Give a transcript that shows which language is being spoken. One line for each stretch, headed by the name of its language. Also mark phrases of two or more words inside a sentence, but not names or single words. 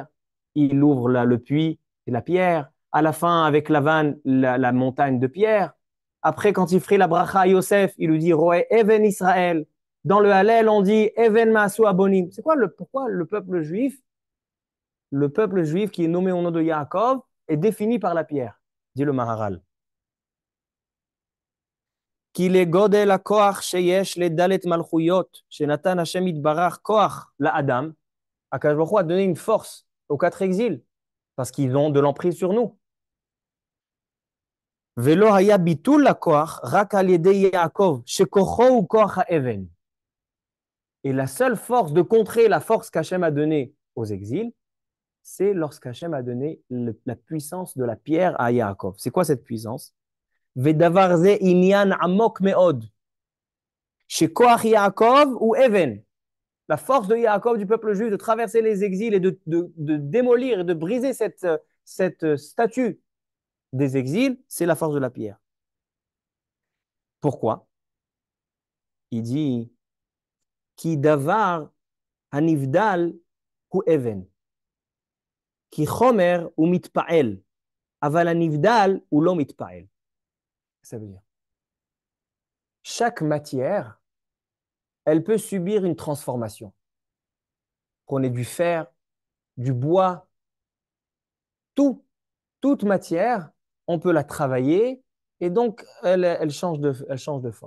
French: Il ouvre le puits, c'est la pierre. À la fin, avec Lavan, la montagne de pierre. Après, quand il ferait la bracha à Yosef, il lui dit
Hebrew: רועה אבן ישראל.
French: Dans le Hallel, on dit
Hebrew: אבן מאסו הבונים.
French: C'est quoi pourquoi le peuple juif qui est nommé au nom de Yaakov, est défini par la pierre, dit le Maharal.
Hebrew: כי לגודל הכוח שיש לדלת מלכויות, שנתן השם יתברך כוח לאדם, הקדוש ברוך הוא
French: a donné une force aux quatre exils, parce qu'ils ont de l'emprise sur nous.
Hebrew: ולא היה ביטול לכוח רק על ידי יעקב, שכוחו הוא כוח האבן.
French: Et la seule force de contrer la force qu'Hachem a donnée aux exils, c'est lorsqu'Hachem a donné la puissance de la pierre à Yaakov. C'est quoi cette puissance?
Hebrew: ודבר זה עניין עמוק מאוד, שכוח יעקב הוא אבן.
French: La force de Yaakov, du peuple juif, de traverser les exils et de démolir et de briser cette statue des exils, c'est la force de la pierre. Pourquoi? Il dit
Hebrew: כי דבר הנבדל הוא אבן. כי חומר הוא מתפעל. אבל הנבדל הוא לא מתפעל.
French: Ça veut dire chaque matière, elle peut subir une transformation. Prenez du fer, du bois, toute matière, on peut la travailler et donc elle change de forme.